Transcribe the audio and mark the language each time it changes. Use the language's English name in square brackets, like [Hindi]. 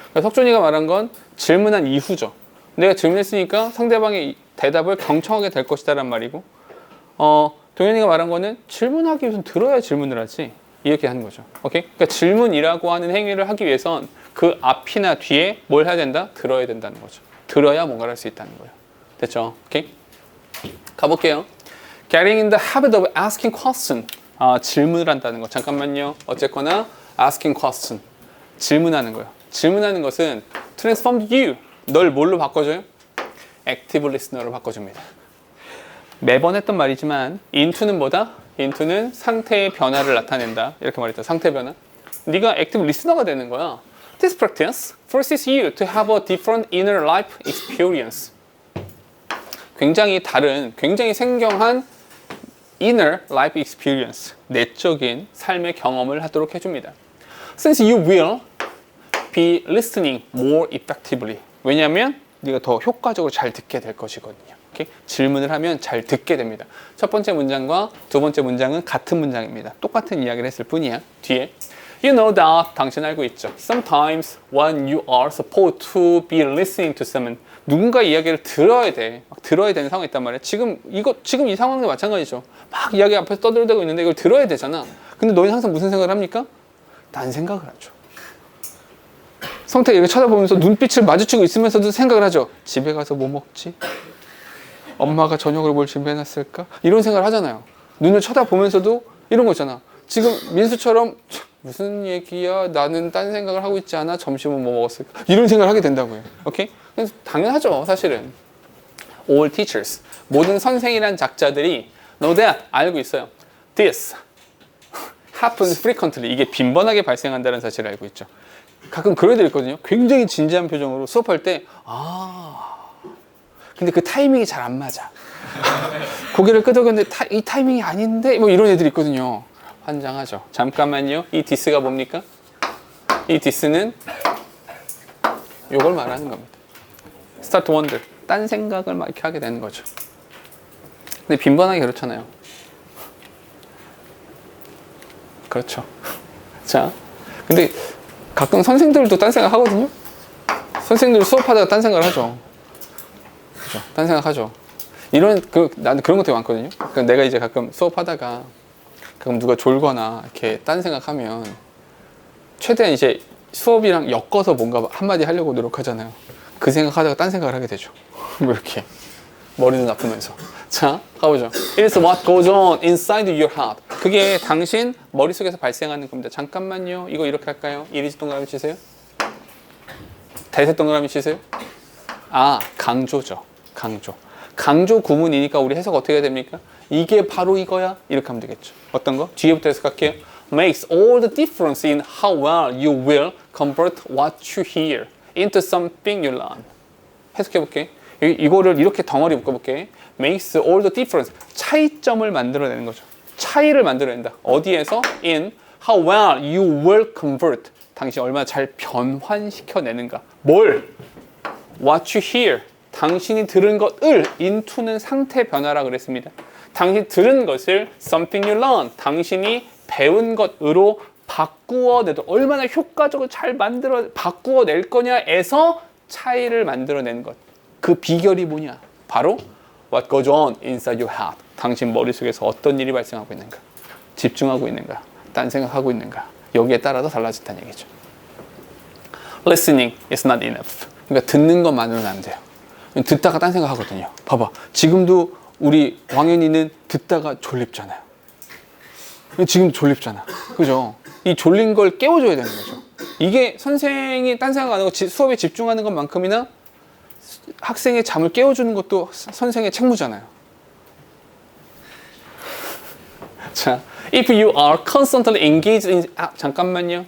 [Korean] 석준이가 말한 건 질문한 이후죠. 내가 질문했으니까 상대방의 대답을 경청하게 될 것이다란 말이고, 동현이가 말한 거는 질문하기 위해서는 들어야 질문을 하지. 이렇게 하는 거죠. 오케이? 그러니까 질문이라고 하는 행위를 하기 위해선 그 앞이나 뒤에 뭘 해야 된다? 들어야 된다는 거죠. 들어야 뭔가를 할 수 있다는 거예요. 됐죠? 오케이? 가볼게요. [English] Getting in the habit of asking question. [Korean] 질문을 한다는 거. 잠깐만요. 어쨌거나 [English] asking question. [Korean] 질문하는 거예요. 질문하는 것은 [English] transform you. [Korean] 널 뭘로 바꿔줘요? active listener로 바꿔줍니다. 매번 했던 말이지만 into는 뭐다? into는 상태의 변화를 나타낸다. 이렇게 말했죠. 상태 변화. 네가 active listener가 되는 거야. [English] This practice forces you to have a different inner life experience. [Korean] 굉장히 다른, 굉장히 생경한 [English] inner life experience, [Korean] 내적인 삶의 경험을 하도록 해줍니다. [English] Since you will be listening more effectively. [Korean] 왜냐하면 네가 더 효과적으로 잘 듣게 될 것이거든요. 오케이? 질문을 하면 잘 듣게 됩니다. 첫 번째 문장과 두 번째 문장은 같은 문장입니다. 똑같은 이야기를 했을 뿐이야. 뒤에 [English] You know that [Korean] 당신 알고 있죠. [English] Sometimes when you are supposed to be listening to someone [Korean] 누군가 이야기를 들어야 돼. 막 들어야 되는 상황이 있단 말이야. 지금 이 상황도 마찬가지죠. 막 이야기 앞에서 떠들어대고 있는데 이걸 들어야 되잖아. 근데 너희는 항상 무슨 생각을 합니까? 딴 생각을 하죠. 성태가 이렇게 쳐다보면서 눈빛을 마주치고 있으면서도 생각을 하죠. 집에 가서 뭐 먹지? 엄마가 저녁으로 뭘 준비해놨을까? 이런 생각을 하잖아요. 눈을 쳐다보면서도 이런 거 있잖아. 지금 민수처럼 무슨 얘기야? 나는 딴 생각을 하고 있지 않아? 점심은 뭐 먹었을까? 이런 생각을 하게 된다고요. 오케이? 당연하죠, 사실은. [English] All teachers, [Korean] 모든 선생이란 작자들이 [English] Know that. [Korean] 알고 있어요. [English] This happens frequently. [Korean] 이게 빈번하게 발생한다는 사실을 알고 있죠. 가끔 그런 애들 있거든요. 굉장히 진지한 표정으로 수업할 때 근데 그 타이밍이 잘 안 맞아. 고개를 끄덕였는데 이 타이밍이 아닌데 뭐 이런 애들이 있거든요. 환장하죠. 잠깐만요. 이 디스가 뭡니까? 이 디스는 요걸 말하는 겁니다. [English] Start to wonder. [Korean] 딴 생각을 막 이렇게 하게 되는 거죠. 근데 빈번하게 그렇잖아요. 그렇죠. 자, 근데 가끔 선생들도 딴 생각 하거든요. 선생들 수업하다가 딴 생각을 하죠. 그죠? 딴 생각 하죠. 나는 그런 것도 많거든요. 그러니까 내가 이제 가끔 수업하다가 가끔 누가 졸거나 이렇게 딴 생각하면 최대한 이제 수업이랑 엮어서 뭔가 한마디 하려고 노력하잖아요. 그 생각하다가 딴 생각을 하게 되죠. 뭐 이렇게 머리는 아프면서. 자, 가보죠. [English] It is what goes on inside your heart. [Korean] 그게 당신 머릿속에서 발생하는 겁니다. 잠깐만요. 이거 이렇게 할까요? 이리지 동그라미 치세요. 대세 동그라미 치세요. 강조죠. 강조 구문이니까 우리 해석 어떻게 해야 됩니까? 이게 바로 이거야? 이렇게 하면 되겠죠. 어떤 거? 뒤에부터 해석할게요. [English] Makes all the difference in how well you will convert what you hear into something you learn. [Korean] 해석해볼게. 이거를 이렇게 덩어리 묶어볼게. [English] Makes all the difference. [Korean] 차이점을 만들어내는 거죠. 차이를 만들어낸다. 어디에서? [English] In how well you will convert. [Korean] 당신이 얼마나 잘 변환시켜내는가. 뭘? [English] What you hear. [Korean] 당신이 들은 것을 into는 상태 변화라 그랬습니다. 당신이 들은 것을 [English] something you learn. [Korean] 당신이 배운 것으로 바꾸어내도 얼마나 효과적으로 잘 바꾸어낼 거냐에서 차이를 만들어내는 것. 그 비결이 뭐냐? 바로 [English] what goes on inside your heart. [Korean] 당신 머릿속에서 어떤 일이 발생하고 있는가? 집중하고 있는가? 딴 생각하고 있는가? 여기에 따라서 달라진다는 얘기죠. [English] Listening is not enough. [Korean] 그러니까 듣는 것만으로는 안 돼요. 듣다가 딴 생각하거든요. 봐봐. 지금도 우리 왕현이는 듣다가 졸립잖아요. 지금 졸립잖아. 그죠? 이 졸린 걸 깨워줘야 되는 거죠. 이게 선생이 딴 생각 안 하고 수업에 집중하는 것만큼이나 학생의 잠을 깨워주는 것도 선생의 책무잖아요. 자, [English] if you are constantly engaged in [Korean] 잠깐만요.